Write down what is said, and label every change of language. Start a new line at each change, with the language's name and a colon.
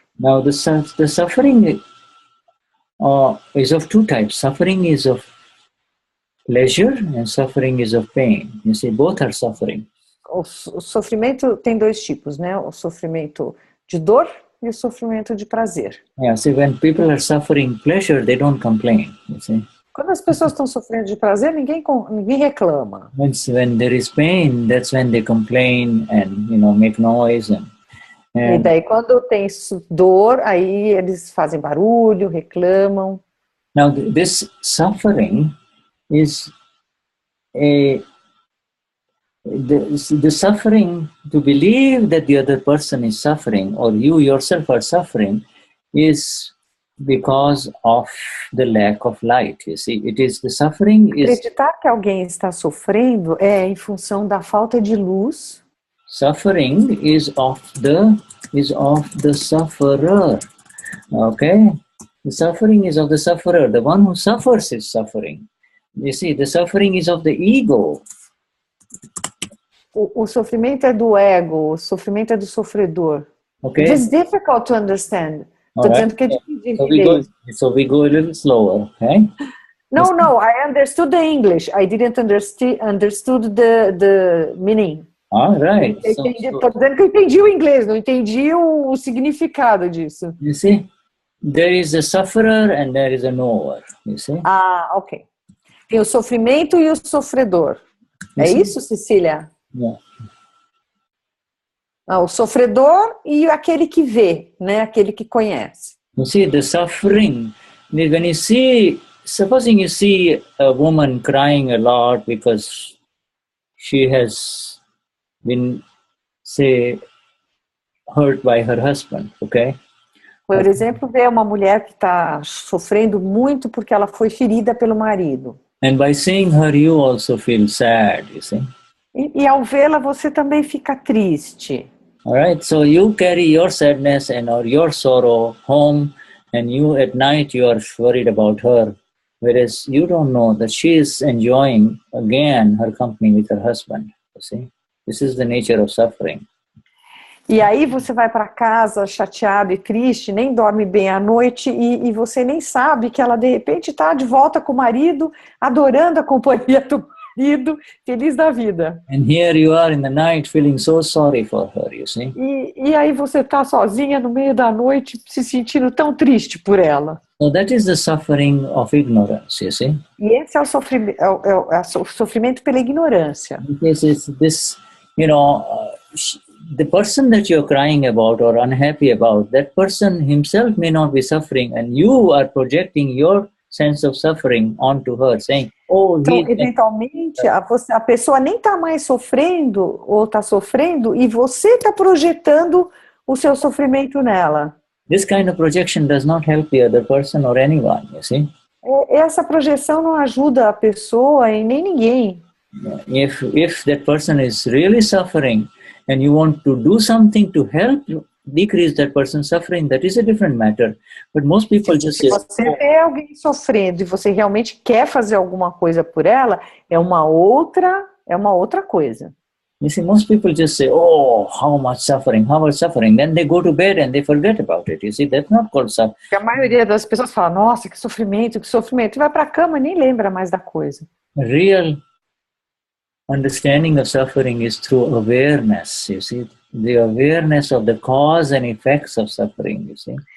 English: Now the suffering is of two types. Suffering is of pleasure and suffering is of pain. You see, both are suffering.
Portuguese: O sofrimento tem dois tipos, né? O sofrimento de dor e o sofrimento de prazer.
English: Yeah, see, when people are suffering pleasure, they don't complain, you see.
Portuguese: Quando as pessoas estão sofrendo de prazer, ninguém reclama.
English: When there is pain, that's when they complain and, make noise
Portuguese: e daí quando tem dor, aí eles fazem barulho, reclamam.
English: Now this suffering is the suffering, to believe that the other person is suffering or you yourself are suffering, is because of the lack of light. You see, it is the suffering is.
Portuguese: Acreditar que alguém está sofrendo é em função da falta de luz.
English: Suffering is of the sufferer. Okay, the suffering is of the sufferer. The one who suffers is suffering. You see, the suffering is of the ego.
Portuguese: O sofrimento é do ego, o sofrimento é do sofredor.
English: Okay. It's difficult to understand.
Portuguese: Estou dizendo que é difícil de entender.
English: So we go a little slower, okay? No, I understood the English. I didn't understood the meaning. All right.
Portuguese: Estou dizendo que eu entendi o inglês, não entendi o significado disso.
English: You see? there is a sufferer and there is a knower, you see.
Portuguese: Ah, ok. Tem o sofrimento e o sofredor. É isso, Cecília?
English: Yeah.
Portuguese: Ah, o sofredor e aquele que vê, né? Aquele que conhece.
English: You see, the suffering, when you see, supposing you see a woman crying a lot because she has been, say, hurt by her husband, okay?
Portuguese: Por exemplo, ver uma mulher que está sofrendo muito porque ela foi ferida pelo marido.
English: And by seeing her, you also feel sad, you see.
Portuguese: E ao vê-la, você também fica triste.
English: All right, so you carry your sadness and or your sorrow home, and you at night you are worried about her, whereas you don't know that she is enjoying again her company with her husband. You see, this is the nature of suffering.
Portuguese: E aí você vai para casa chateado e triste, nem dorme bem à noite e você nem sabe que ela de repente está de volta com o marido, adorando a companhia do marido, feliz da vida.
English: And here you are in the night feeling so sorry for her, you see.
Portuguese: E aí você está sozinha no meio da noite se sentindo tão triste por ela.
English: So that is the suffering of ignorance, you see.
Portuguese: E esse é o sofrimento pela ignorância.
English: This is this, you know, the person that you're crying about or unhappy about, that person himself may not be suffering, and you are projecting your sense of suffering onto her, saying, oh,
Portuguese: então, eventualmente, a pessoa nem está mais sofrendo ou está sofrendo e você está projetando o seu sofrimento nela.
English: This kind of projection does not help the other person or anyone, you see.
Portuguese: Essa projeção não ajuda a pessoa e nem ninguém.
English: If that person is really suffering and you want to do something to help decrease that person's suffering, that is a different matter. But most people just say,
Portuguese: se você vê alguém sofrendo e você realmente quer fazer alguma coisa por ela, é uma outra coisa.
English: You see, most people just say, oh, how much suffering. Then they go to bed and they forget about it. You see, that's not called suffering.
Portuguese: A maioria das pessoas fala, nossa, que sofrimento. E vai para a cama e nem lembra mais da coisa.
English: Real understanding of suffering is through awareness, you see. The awareness of the cause and effects of suffering, you see.